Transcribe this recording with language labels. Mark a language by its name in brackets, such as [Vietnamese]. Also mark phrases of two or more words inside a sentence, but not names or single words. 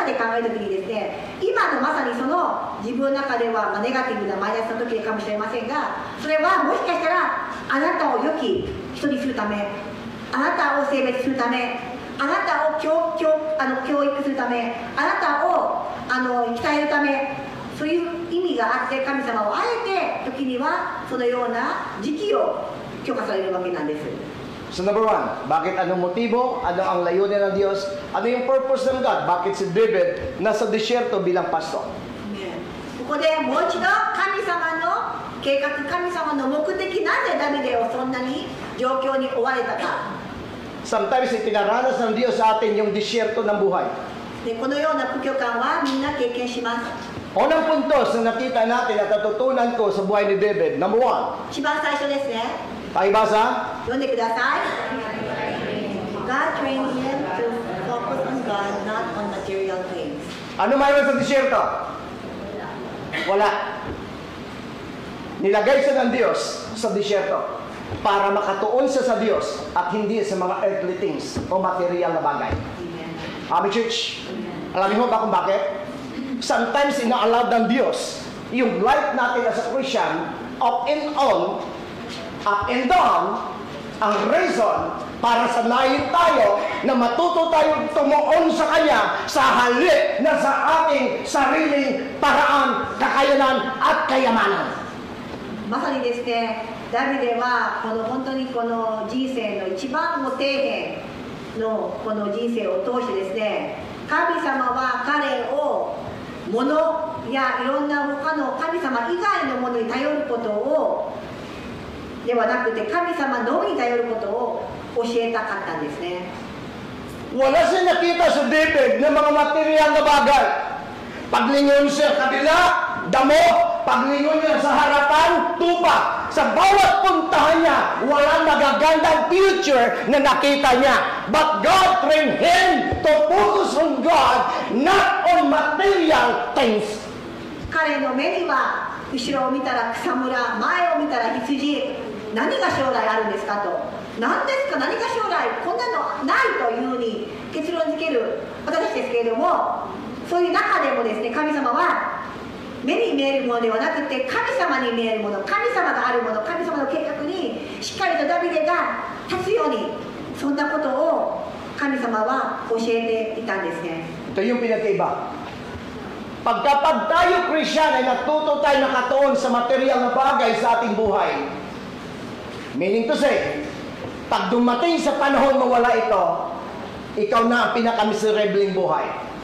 [Japanese] で考えるときにですね、今のまさにその自分の中ではネガティブなマイナスの時かもしれませんが、それはもしかしたらあなたを良き人にするため、あなたを性別するため、あなたを教育するため、あなたを鍛えるため、そういう意味があって、神様をあえて時にはそのような時期を許可されるわけなんです。 [English] So number 1, [Filipino] bakit anong motibo? Ano ang layunin ng Diyos? Ano yung purpose ng God? Bakit si David nasa disyerto bilang pastor? [Japanese] ここでもう一度神様の計画、神様の目的、なぜダビデをそんなに状況に追われたか。 [Filipino] Sometimes itinaranas ng Diyos sa atin yung disyerto ng buhay. [Japanese] でこのような苦境感はみんな経験します。 [Filipino] Unang puntos na nakita natin at natutunan ko sa buhay ni David, number 1. [Japanese] 一番最初ですね。 [Filipino] Tayo basa? [Japanese] 読んでください。 [English] God trained him to focus on God, not on material things. [Filipino] Ano mayroon sa disyerto? Wala. Nilagay siya ng Diyos sa disyerto para makatuon siya sa Diyos at hindi sa mga [English] earthly things [Filipino] o material na bagay. Amen, church? Alam niyo ba kung bakit? Sometimes ina-allow ng Diyos yung life natin [English] as a Christian, up and on, up and down, [Filipino] ang reason para sanayin tayo na matuto tayong tumuon sa Kanya sa halip na sa ating sariling paraan, kakayanan at kayamanan. [Japanese] まさにですね、ダビデは本当にこの人生の一番の底辺のこの人生を通してですね、神様は彼を物やいろんな他の神様以外のものに頼ることをではなくて、神様のみに頼ることを教えたかったんですね。 [Filipino] Wala siya nakita sa David ng mga material na bagay. Paglingon siya kabila, damo. Paglingon niya sa harapan, tupa. Sa bawat puntahan niya, walang magagandang future na nakita niya. [English] But God trained him to focus on God, not on material things. [Japanese] 彼の目には後ろを見たら草むら、前を見たら羊、何が将来あるんですかと、何ですか、何が将来こんなのないというふうに結論付ける私ですけれども、そういう中でもですね、神様は目に見えるものではなくて、神様に見えるもの、神様があるもの、神様の計画にしっかりとダビデが立つように、そんなことを神様は教えていたんですね。 [Filipino] Ito yung pinagkaiba. Pagkapag tayo Christian ay natuto tayo nakatuon sa material na bagay sa ating buhay. [English] Meaning to say, [Filipino] pag dumating sa panahon mawala ito, ikaw na ang pinakamiserabling buhay.